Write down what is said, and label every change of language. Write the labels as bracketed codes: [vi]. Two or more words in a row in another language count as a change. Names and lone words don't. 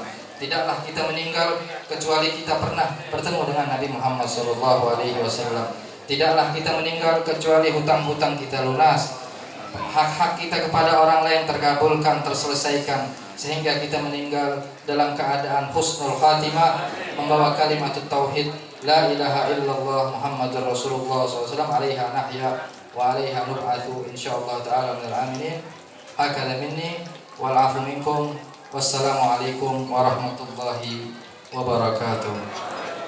[id] Tidaklah kita meninggal kecuali kita pernah bertemu dengan Nabi Muhammad SAW. Tidaklah kita meninggal kecuali hutang-hutang kita lunas, hak-hak kita kepada orang lain terkabulkan, terselesaikan, sehingga kita meninggal dalam keadaan [ar] حسن الخاتمة, [id] membawa kalimat tauhid [ar] لا إله إلا الله محمد رسول الله [id] SAW, [ar] عليها نحيا وعليها نبعث إن شاء الله تعالى من الآمنين. هكذا مني والعفو منكم. والسلام عليكم ورحمة الله وبركاته.